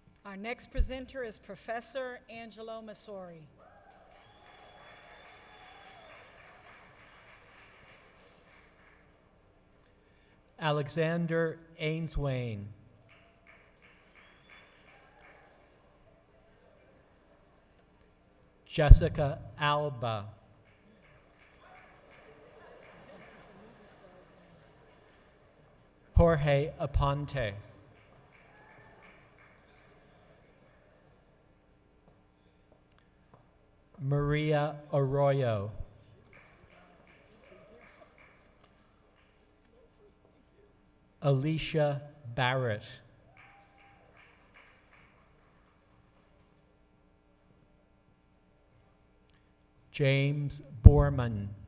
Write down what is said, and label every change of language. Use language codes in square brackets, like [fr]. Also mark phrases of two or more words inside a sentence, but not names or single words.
[en] Our next presenter is Professor Angelo Masori. Alexander Ainswain. Jessica Alba. Jorge Aponte. Maria Arroyo. Alicia Barrett. James Borman.